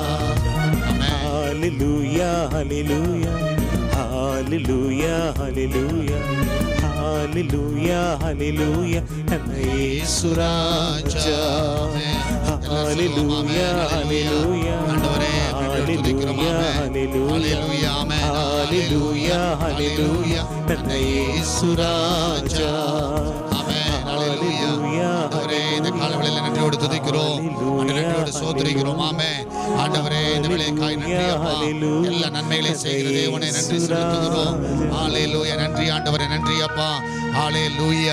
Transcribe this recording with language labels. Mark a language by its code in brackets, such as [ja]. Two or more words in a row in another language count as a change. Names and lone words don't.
[kn] ಹಾಲೆಲೂಯಾ ಹಾಲೆಲೂಯಾ ಹಾಲೆಲೂಯಾ ಹಾಲೆಲೂಯಾ ಹಾಲೆಲೂಯಾ ಹಾಲೆಲೂಯಾ ನನ್ನ ಯೇಸು ರಾಜ. ಹಾಲೆಲೂಯಾ ಹಾಲೆಲೂಯಾ ಹಾಲೆಲೂಯಾ ಹಾಲೆಲೂಯಾ ಹಾಲೆಲೂಯಾ ಹಾಲೆಲೂಯಾ ನನ್ನ ಯೇಸು ರಾಜ. [ta] இந்த காலவெளியில நன்றியோடு துதிக்கிறோம், நன்றியோடு சோதரிக்கிறோம். ஆமென். ஆண்டவரே, இந்த வேளைக்காய் நன்றி அப்பா. எல்லா நன்மைகளையும் செய்கிற தேவனே நன்றி செலுத்துகிறோம். ஹalleluya. நன்றி ஆண்டவரே, நன்றி அப்பா. ஹalleluya.